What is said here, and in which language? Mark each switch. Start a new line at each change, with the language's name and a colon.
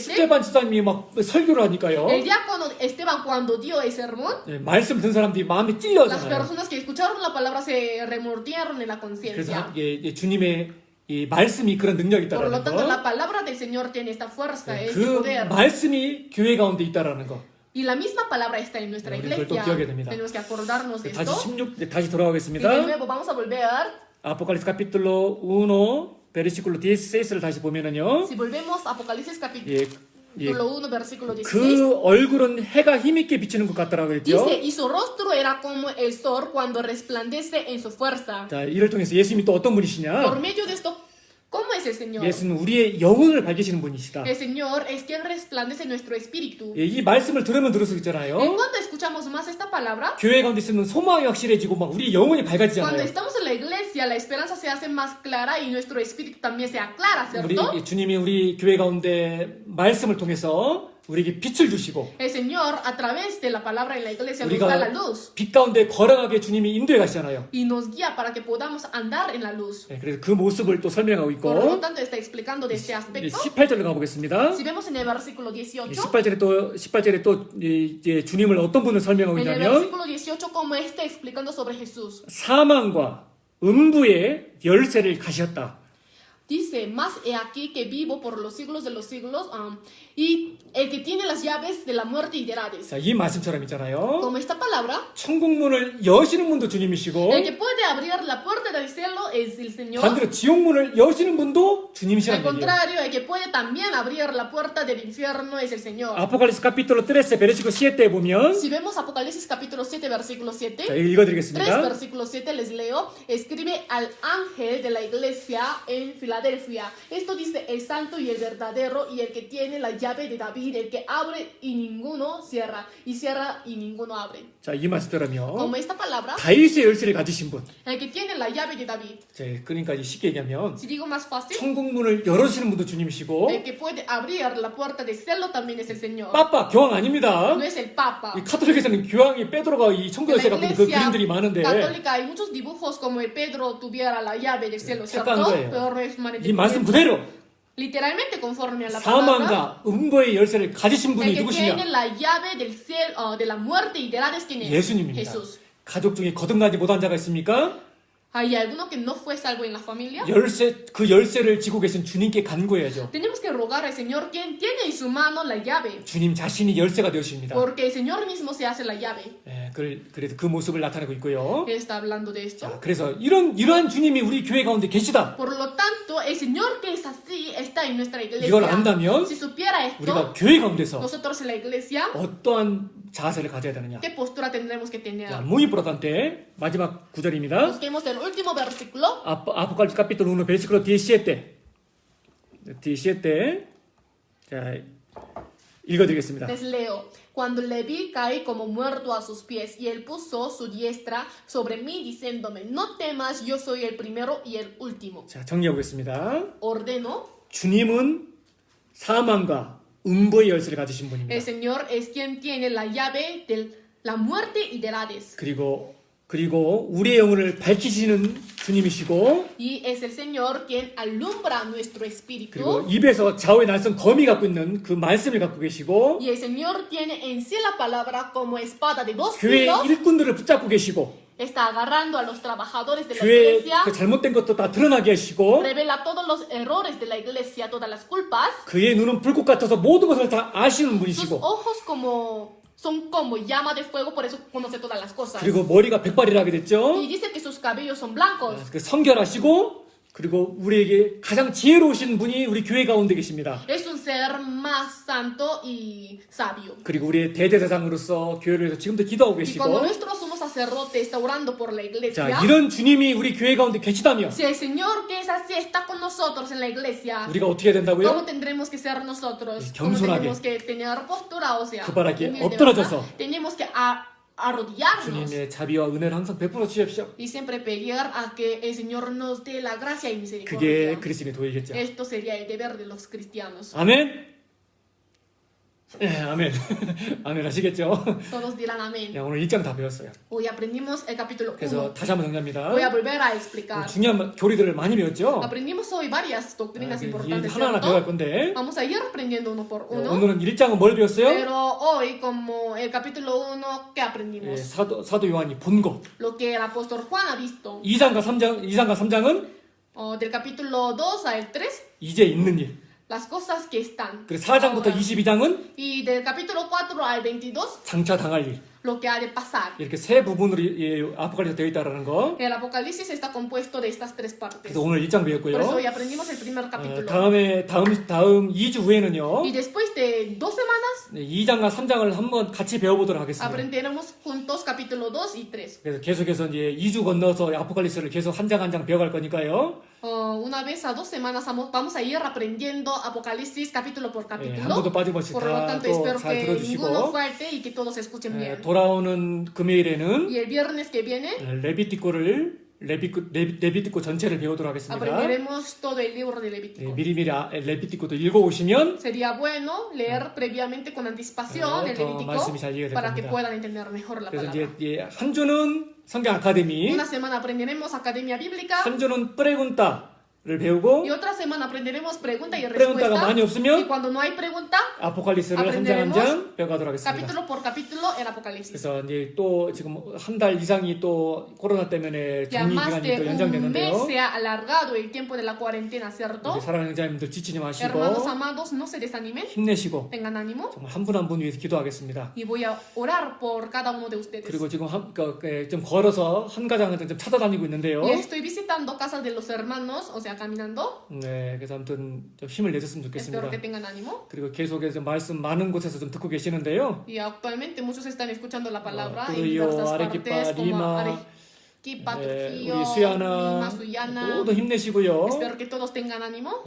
Korean: 스테반 지사님이 막 설교를 하니까요.
Spanish: el diácono Esteban cuando dio el sermón,
Korean: 말씀 듣는 사람들이 마음이
Spanish: las
Korean: 찔려잖아요.
Spanish: personas que escucharon la palabra se remordieron en la
Korean: 그래서
Spanish: conciencia.
Korean: 주님의 이 말씀이 그런 능력이
Spanish: Por lo
Korean: 있다라는
Spanish: tanto, la
Korean: 거.
Spanish: palabra del Señor tiene esta fuerza, este
Korean: 그
Spanish: poder.
Korean: 말씀이 교회 가운데 있다라는 거.
Spanish: Y la misma palabra está en nuestra
Korean: 우리 그걸 또
Spanish: iglesia.
Korean: 기억해야 됩니다.
Spanish: Tenemos que acordarnos de
Korean: 다시
Spanish: esto.
Korean: 다시
Spanish: Y de
Korean: 돌아가겠습니다.
Spanish: nuevo vamos a volver.
Korean: 아포칼리스 카피톨로 1 베르시클로 16를 다시 보면은요.
Spanish: Si volvemos a Apocalipsis capítulo
Korean: 예, 예.
Spanish: 1, versículo 16.
Korean: 그 얼굴은 해가 힘있게 비치는 것 같다라고 그랬죠.
Spanish: Dice, y su rostro era como el sol cuando resplandece en su fuerza.
Korean: 자, 이를 통해서 예수님이 또 어떤
Spanish: Por
Korean: 분이시냐?
Spanish: medio de esto, ¿cómo es el Señor.
Korean: 예수는 우리의 영혼을 밝히시는 분이시다.
Spanish: El Señor es quien resplandece nuestro espíritu.
Korean: 예, 이 말씀을 들으면 들을수록 있잖아요.
Spanish: En cuanto escuchamos más esta palabra,
Korean: 교회 가운데 있으면 소망이 확실해지고 막 우리 영혼이
Spanish: cuando
Korean: 밝아지잖아요.
Spanish: estamos en la iglesia, la esperanza se hace más clara y nuestro espíritu también se aclara,
Korean: 우리
Spanish: ¿cierto?
Korean: 주님이 우리 교회 가운데 말씀을 통해서 우리에게 빛을 주시고
Spanish: El Señor, a través de la palabra en la iglesia, nos da la
Korean: 우리가
Spanish: luz
Korean: 빛 가운데 걸어가게 주님이 인도해 가시잖아요.
Spanish: y nos guía para que podamos andar en la luz.
Korean: 네, 그래서 그 모습을 또 설명하고
Spanish: Por lo
Korean: 있고
Spanish: tanto, está explicando de este aspecto.
Korean: 18절로 가보겠습니다.
Spanish: Si vemos en el versículo 18,
Korean: 18절에 또 이제 주님을 어떤 분을 설명하고
Spanish: en el
Korean: 있냐면
Spanish: versículo 18, como está explicando sobre Jesús.
Korean: 사망과 음부의 열쇠를 가셨다.
Spanish: Dice, más he aquí que vivo por los siglos de los siglos, y el que tiene las llaves de la muerte y del Hades.
Korean: 자, 이 말씀처럼 있잖아요.
Spanish: Como esta palabra,
Korean: 천국문을 여시는 분도 주님이시고
Spanish: el que puede abrir la puerta del cielo es el Señor.
Korean: 반대로 지옥문을 여시는 분도
Spanish: Al
Korean: 주님이시라는 얘기예요.
Spanish: contrario, el que puede también abrir la puerta del infierno es el Señor.
Korean: 아포칼립스 capítulo 13 versículo 7에 보면
Spanish: Si vemos Apocalipsis capítulo 7, versículo 7,
Korean: 자,
Spanish: 3
Korean: 읽어드리겠습니다.
Spanish: versículo 7 les leo, escribe al ángel de la iglesia en Filadelfia. Esto dice el santo y el verdadero y el que tiene la llave de David, el que abre y ninguno cierra, y cierra y ninguno abre.
Korean: 자, 이 말씀대로면
Spanish: Como esta palabra,
Korean: 다윗의 열쇠를 가지신 분.
Spanish: el que tiene la llave de David.
Korean: 자, 그러니까 이제 쉽게 얘기하면
Spanish: Si digo más fácil,
Korean: 천국문을 열어주시는 분도 주님이시고
Spanish: el que puede abrir la puerta del cielo también es el Señor.
Korean: 빠빠 교황 아닙니다.
Spanish: No es el Papa.
Korean: 이 카톨릭에서는 교황이 베드로가 이 천국
Spanish: En
Korean: 열쇠
Spanish: la
Korean: 갖고 있는 그
Spanish: iglesia
Korean: 그림들이 많은데
Spanish: católica hay muchos dibujos como el Pedro tuviera la llave del cielo, ¿cierto?
Korean: 착각한 거예요.
Spanish: Pero no es
Korean: 이 말씀
Spanish: malentendimiento.
Korean: 그대로
Spanish: Literalmente conforme a la palabra,
Korean: 사망과 음부의 열쇠를 가지신 분이
Spanish: el que tiene
Korean: 누구시냐?
Spanish: la llave del cielo, de la muerte y del Hades, ¿quién es?
Korean: 예수님입니다.
Spanish: Jesús.
Korean: 가족 중에 거듭나지 못한 자가 있습니까?
Spanish: ¿Hay alguno que no fue salvo en la familia?
Korean: 그 열쇠를 지고 계신 주님께 간구해야죠.
Spanish: Tenemos que rogar al Señor quien tiene en su mano la llave,
Korean: 주님 자신이 열쇠가 되십니다.
Spanish: porque el Señor mismo se hace la llave.
Korean: 예, 그래서 그 모습을 나타내고 있고요.
Spanish: Él está hablando de esto.
Korean: 자, 그래서 이러한 주님이 우리 교회 가운데 계시다.
Spanish: Por lo tanto, el Señor que es así está en nuestra iglesia.
Korean: 이걸 안다면
Spanish: Si supiera
Korean: 우리가
Spanish: esto,
Korean: 교회 가운데서
Spanish: nosotros en la iglesia,
Korean: 어떠한 자세를 가져야 되느냐?
Spanish: ¿qué postura tendremos que tener?
Korean: 자,
Spanish: muy importante.
Korean: 마지막 구절입니다.
Spanish: Busquemos el último versículo. Apocalipsis capítulo 1 versículo 17.
Korean: 17. 자, 읽어드리겠습니다.
Spanish: Les leo. Cuando le vi, caí como muerto a sus pies, y él puso su diestra sobre mí, diciéndome, no temas, yo soy el primero y el último.
Korean: 자, 정리해 보겠습니다.
Spanish: Ordeno,
Korean: 주님은 사망과 음부의 열쇠를 가지신 분입니다.
Spanish: el Señor es quien tiene la llave de la muerte y del Hades.
Korean: 그리고 우리의 영혼을 밝히시는 주님이시고
Spanish: Y es el Señor quien alumbra nuestro espíritu.
Korean: 입에서 좌우의 날선 검이 갖고 있는 그 말씀을 갖고 계시고
Spanish: Y el Señor tiene en sí la palabra como espada de dos
Korean: 교회
Spanish: filos.
Korean: 일꾼들을 붙잡고 계시고
Spanish: Está agarrando a los trabajadores de la
Korean: 교회
Spanish: iglesia.
Korean: 그 잘못된 것도 다 드러나게 하시고
Spanish: Revela todos los errores de la iglesia, todas las culpas.
Korean: 그의 눈은 불꽃 같아서 모든 것을 다 아시는
Spanish: Sus
Korean: 분이시고
Spanish: ojos son como llama de fuego, por eso conoce todas las cosas.
Korean: 그리고 머리가 백발이라 하게 됐죠.
Spanish: Y dice que sus cabellos son blancos.
Korean: 그 성결하시고 그리고 우리에게 가장 지혜로우신 분이 우리 교회 가운데 계십니다.
Spanish: Es un ser más santo y sabio.
Korean: 그리고 우리의 대제사장으로서 교회를 위해서 지금도 기도하고
Spanish: Y como
Korean: 계시고
Spanish: nuestro sumo sacerdote está orando por la iglesia,
Korean: 자, 이런 주님이 우리 교회 가운데 계시다면
Spanish: si el Señor que es así está con nosotros en la iglesia,
Korean: 우리가 어떻게 된다고요?
Spanish: ¿cómo tendremos que ser nosotros? ¿Cómo
Korean: 겸손하게.
Spanish: tenemos que tener postura? O sea,
Korean: 그 바닥에
Spanish: humilde,
Korean: 엎드러져서.
Spanish: ¿verdad? Tenemos que arrodillarnos
Korean: 주님의 자비와 은혜를 항상 베풀어 주십시오.
Spanish: y siempre pedir a que el Señor nos dé la gracia y
Korean: 그게
Spanish: misericordia.
Korean: 그리스도의 도리겠죠.
Spanish: Esto sería el deber de los cristianos.
Korean: 아멘. 예, 아멘. 아멘 하시겠죠?
Spanish: Todos dirán amén.
Korean: 야, 오늘 1장 다 배웠어요.
Spanish: Hoy aprendimos el capítulo
Korean: 그래서
Spanish: 1.
Korean: 다시 한번 정리합니다.
Spanish: Voy a volver a explicar.
Korean: 중요한 교리들을 많이 배웠죠?
Spanish: Aprendimos hoy varias doctrinas
Korean: 이
Spanish: importantes,
Korean: 하나하나 배워갈
Spanish: ¿cierto?
Korean: 건데
Spanish: Vamos a ir aprendiendo uno por uno.
Korean: 오늘은 1장은 뭘 배웠어요?
Spanish: Pero hoy, como el capítulo 1, ¿qué
Korean: 예,
Spanish: aprendimos?
Korean: 사도 요한이 본 거.
Spanish: Lo que el apóstol Juan ha visto.
Korean: 2장과 3장은
Spanish: Del capítulo 2 al 3,
Korean: 이제 있는 일.
Spanish: las cosas que están.
Korean: 그리고 4장부터
Spanish: ahora.
Korean: 22장은
Spanish: Y del capítulo 4 al 22,
Korean: 장차 당할 일.
Spanish: lo que ha de pasar.
Korean: 이렇게 세 부분으로 아포칼립스가 되어 있다라는 거.
Spanish: El Apocalipsis está compuesto de estas tres partes.
Korean: 그래서 오늘 1장 배웠고요.
Spanish: Por eso hoy aprendimos el primer capítulo.
Korean: 다음 2주 후에는요.
Spanish: Y después de 2 semanas
Korean: 2장과 3장을 한번 같이 배워보도록 하겠습니다.
Spanish: aprenderemos juntos capítulo 2 y 3.
Korean: 그래서 계속해서 이제 2주 건너서 아포칼립스를 계속 한 장 한 장 배워갈 거니까요.
Spanish: Una vez a 2 semanas vamos a ir aprendiendo Apocalipsis capítulo por
Korean: 한
Spanish: capítulo.
Korean: 분도 빠짐없이
Spanish: Por lo
Korean: 다
Spanish: tanto,
Korean: 또
Spanish: espero
Korean: 잘
Spanish: que ninguno
Korean: 들어주시고
Spanish: falte y que todos escuchen bien.
Korean: 돌아오는 금요일에는
Spanish: Y el viernes que viene
Korean: 레비티코 전체를 배우도록 하겠습니다.
Spanish: aprenderemos todo el libro de
Korean: 네,
Spanish: Levítico.
Korean: 미리미리 레비티코도 읽어오시면
Spanish: Sería bueno leer previamente con anticipación el
Korean: 더 말씀이
Spanish: Levítico
Korean: 잘 이해가 될
Spanish: para que
Korean: 겁니다.
Spanish: puedan entender mejor la
Korean: 그래서
Spanish: palabra.
Korean: 이제 한 주는 성경 아카데미,
Spanish: Una semana aprenderemos Academia Bíblica
Korean: 한 주는 프레군타를 배우고
Spanish: y otra semana aprenderemos pregunta y
Korean: pregunta가
Spanish: respuesta.
Korean: 많이
Spanish: Y
Korean: 없으면
Spanish: cuando no hay pregunta,
Korean: 아포칼립스를 한 장 한 장 배워가도록 하겠습니다.
Spanish: capítulo por capítulo el Apocalipsis.
Korean: 그래서 이제 또 지금 한 달 이상이 또 코로나 때문에
Spanish: Ya
Korean: 격리
Spanish: más
Korean: 기간이
Spanish: de
Korean: 또
Spanish: un mes
Korean: 연장됐는데요.
Spanish: se ha alargado el tiempo de la cuarentena, ¿cierto?
Korean: 우리 사랑하는 자님들 지치지 마시고
Spanish: Hermanos amados, no se desanimen,
Korean: 힘내시고
Spanish: tengan ánimo
Korean: 정말 한 분 한 분 위해서 기도하겠습니다.
Spanish: y voy a orar por cada uno de ustedes.
Korean: 그리고 지금 좀 걸어서 한 가정을 좀 찾아다니고 있는데요.
Spanish: Y estoy visitando casas de los hermanos, o sea, caminando.
Korean: 네, 그래서 아무튼 좀 힘을 내줬으면 좋겠습니다.
Spanish: Espero que tengan ánimo.
Korean: 그리고 계속해서 말씀 많은 곳에서 좀 듣고 계시는데요.
Spanish: Y actualmente muchos están escuchando la palabra en Trujillo, diversas Arequipa, partes como Lima, Arequipa, Trujillo,
Korean: 우리 수야나
Spanish: Lima, Sullana.
Korean: 모두 힘내시고요.
Spanish: Espero que todos tengan ánimo.